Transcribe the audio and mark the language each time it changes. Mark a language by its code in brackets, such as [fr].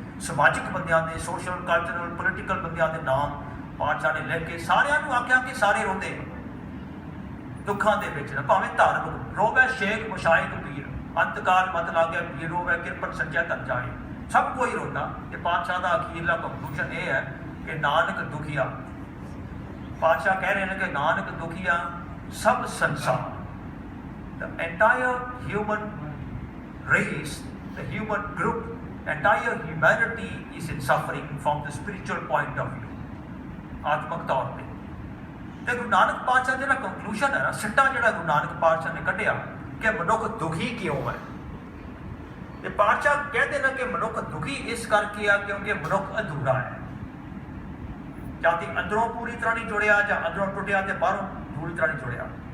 [pa] ਸਮਾਜਿਕ ਬੰਦਿਆਂ ਦੇ, ਸੋਸ਼ਲ ਕਲਚਰਲ ਪੋਲੀਟੀਕਲ ਬੰਦਿਆਂ ਦੇ ਨਾਮ ਪਾਤਸ਼ਾਹ ਨੇ ਲਿਖ ਕੇ ਸਾਰਿਆਂ ਨੂੰ ਆਖਿਆ ਕਿ ਸਾਰੇ ਰੋਂਦੇ ਦੁੱਖਾਂ ਦੇ ਵਿੱਚ ਨਾ, ਭਾਵੇਂ ਧਾਰਮਿਕ ਰੋਵੇ ਸ਼ੇਖ ਮੁਸ਼ਾਇਕ ਪੀਰ, ਅੰਤਕਾਲ ਮਤ ਲਾਗੇ ਪੀਰ ਰੋਵੇ ਕਿਰਪਨ ਸੱਚਾ ਧਰ ਜਾਏ, ਸਭ ਕੋਈ ਰੋਂਦਾ। ਤੇ ਪਾਤਸ਼ਾਹ ਦਾ ਅਖੀਰਲਾ ਕੰਕਲੂਜਨ ਇਹ ਹੈ ਕਿ ਨਾਨਕ ਦੁਖੀਆ। ਪਾਤਸ਼ਾਹ ਕਹਿ ਰਹੇ ਨੇ ਕਿ ਨਾਨਕ ਦੁਖੀਆ ਸਭ ਸੰਸਾਰ, [en] the entire human race, the human group, entire humanity is in suffering from the spiritual point of view, [pa] ਆਤਮਿਕ ਤੌਰ ਤੇ। ਤੇ ਗੁਰੂ ਨਾਨਕ ਪਾਤਸ਼ਾਹ ਜਿਹੜਾ ਕੰਕਲੂਜਨ ਹੈ ਨਾ, ਸਿੱਟਾ ਜਿਹੜਾ ਗੁਰੂ ਨਾਨਕ ਪਾਤਸ਼ਾਹ ਨੇ ਕੱਢਿਆ ਕਿ ਮਨੁੱਖ ਦੁਖੀ ਕਿਉਂ ਹੈ। ਤੇ ਪਾਤਸ਼ਾਹ ਕਹਿੰਦੇ ਨੇ ਕਿ ਮਨੁੱਖ ਦੁਖੀ ਇਸ ਕਰਕੇ ਆ ਕਿਉਂਕਿ ਮਨੁੱਖ ਅਧੂਰਾ ਹੈ। ਜਾਂ ਤੇ ਅੰਦਰੋਂ ਪੂਰੀ ਤਰ੍ਹਾਂ ਨਹੀਂ ਜੁੜਿਆ, ਜਾਂ ਅੰਦਰੋਂ ਟੁੱਟਿਆ ਤੇ ਬਾਹਰੋਂ ਪੂਰੀ ਤਰ੍ਹਾਂ ਨਹੀਂ ਜੁੜਿਆ।